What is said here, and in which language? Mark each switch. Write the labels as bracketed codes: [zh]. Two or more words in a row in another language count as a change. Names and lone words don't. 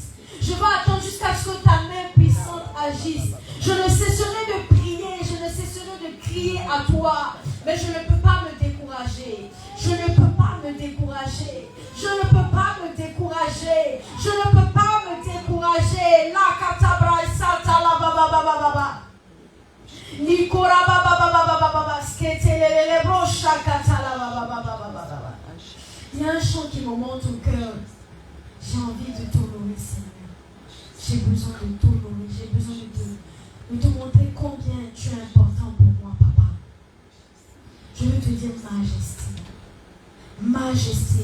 [fr] Je vais attendre jusqu'à ce que ta main puissante agisse. Je ne cesserai de prier, je ne cesserai de crier à toi. Mais je ne peux pas me décourager. Je ne peux pas me décourager. Je ne peux pas me décourager. Je ne peux pas me décourager. La katabra sata la baba baba baba. Nikora baba baba baba baba. Sketelele brocha katala baba baba baba. Il y a un chant qui me monte au cœur. J'ai envie de t'honorer, Seigneur. J'ai besoin de t'honorer. J'ai besoin de te montrer combien tu es important pour moi, papa. Je veux te dire majesté. Majesté.